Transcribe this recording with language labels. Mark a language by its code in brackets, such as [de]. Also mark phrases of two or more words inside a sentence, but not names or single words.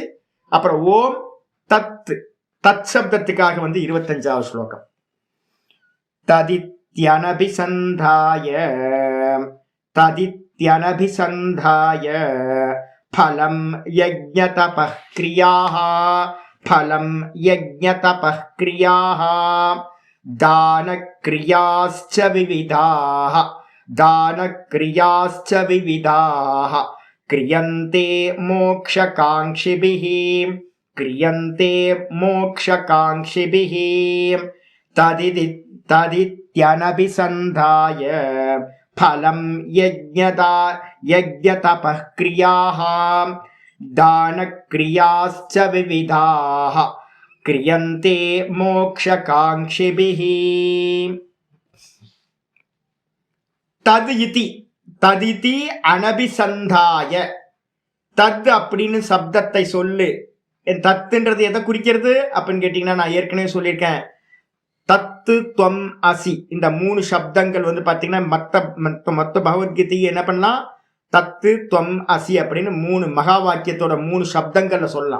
[ta] அப்புறம் [sa] ओम् तत्, [ta] தத் சப்தத்துக்காக வந்து 25வது ஸ்லோகம். [sa] तदित्यनभिसन्धाय तदित्यनभिसन्धाय फलं यज्ञतपः क्रियाः फलं यज्ञतपः क्रियाः दानक्रियाश्च विविधाः दानक्रियाश्च विविधाः क्रियन्ते मोक्षकाङ्क्षिभिः क्रियन्ते मोक्षकाङ्क्षिभिः तदित्यनभिसन्धाय फलं यज्ञतपः क्रियाः दानक्रियाश्च विविधाः क्रियन्ते मोक्षकाङ्क्षिभिः. तत् इति तदिति अनभिसन्धाय. [ta] தத் அப்படின்னு சப்தத்தை சொல்லு. தத்துன்றது எதை குறிக்கிறது அப்படின்னு கேட்டீங்கன்னா நான் ஏற்கனவே சொல்லியிருக்கேன், [sa] तत् त्वम् असि. [ta] இந்த 3 சப்தங்கள் வந்து பாத்தீங்கன்னா மொத்த பகவத்கீதையை என்ன பண்ணலாம், [sa] तत् त्वम् असि [ta] அப்படின்னு 3 மகா வாக்கியத்தோட 3 சப்தங்கள்ல சொல்லலாம்.